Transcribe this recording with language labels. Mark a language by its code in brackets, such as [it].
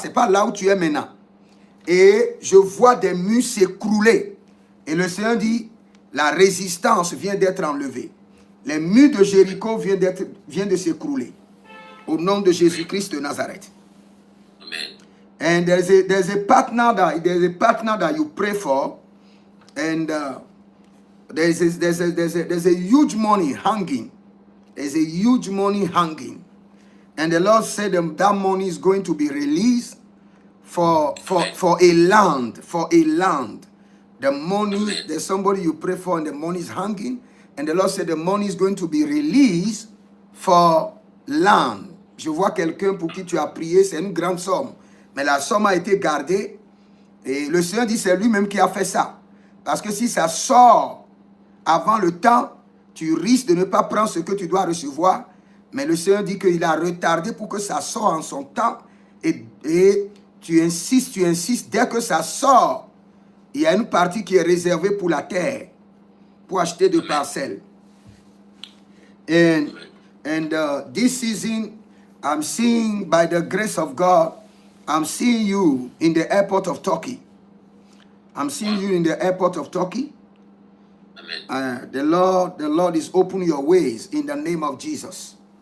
[fr] Ce n'est pas là où tu es maintenant. Et je vois des murs s'écrouler. Et le Seigneur dit, la résistance vient d'être enlevée. Les murs de Jéricho viennent de s'écrouler. Au nom de Jésus-Christ de Nazareth. Amen. [en] And there's a partner that you pray for, and there's a huge money hanging. There's a huge money hanging, and the Lord said that money is going to be released for a land. The money, there's somebody you pray for, and the money is hanging, and the Lord said the money is going to be released for land. [fr] Je vois quelqu'un pour qui tu as prié, c'est une grande somme. Mais la somme a été gardée. Et le Seigneur dit, c'est lui-même qui a fait ça. Parce que si ça sort avant le temps, tu risques de ne pas prendre ce que tu dois recevoir. Mais le Seigneur dit qu'il a retardé pour que ça sorte en son temps. Et tu insistes. Dès que ça sort, il y a une partie qui est réservée pour la terre, pour acheter des parcelles. [en] And this season, I'm seeing, by the grace of God, I'm seeing you in the airport of Turkey. I'm seeing you in the airport of Turkey. Amen. The Lord is opening your ways in the name of Jesus.